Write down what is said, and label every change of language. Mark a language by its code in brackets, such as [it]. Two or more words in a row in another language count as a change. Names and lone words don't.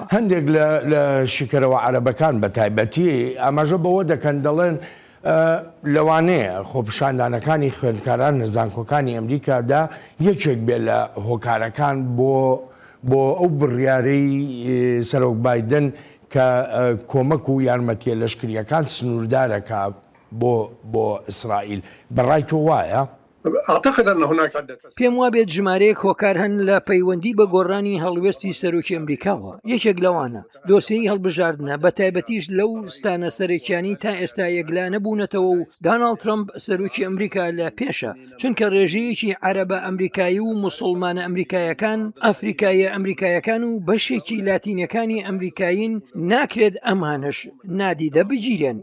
[ckb] هەندێک لە شکرەوە عەرەبەکان بە تایبەتی ئاماژە بەوە دەکەن دەڵێن لەوانەیە خۆپیشاندانەکانی خوێندکاران نزانکۆکانی ئەمریکادا یەکێک بێت لە هۆکارەکان بۆ ئەو بڕیارەی سەرۆک بایدن کە کۆمەک و یارمەتیە لەشکریەکان سنووردارەکە بۆ ئیسرائیل بەڕای تۆ وایە؟ [ar] أعتقد أن هناك عدة أسباب. [ckb] پێم وابێت ژمارەیەک هۆکار هەن لە پەیوەندی بە گۆڕانی هەڵوێستی سەرۆکی ئەمریکاوە. یەکێک لەوانە دۆسیەی هەڵبژاردنە بە تایبەتیش لەو ستانە سەرەکیانی تا ئێستا یەکلا نەبوونەتەوە و داناڵد ترامپ سەرۆکی ئەمریکا لە پێشە، چونکە ڕێژەیەکی عەرەبە ئەمریکایی و موسڵمانە ئەمریکایەکان، ئەفریکایە ئەمریکایەکان و بەشێکی لاتینەکانی ئەمریکایین ناکرێت ئەمانش نادیدە بگیرێن.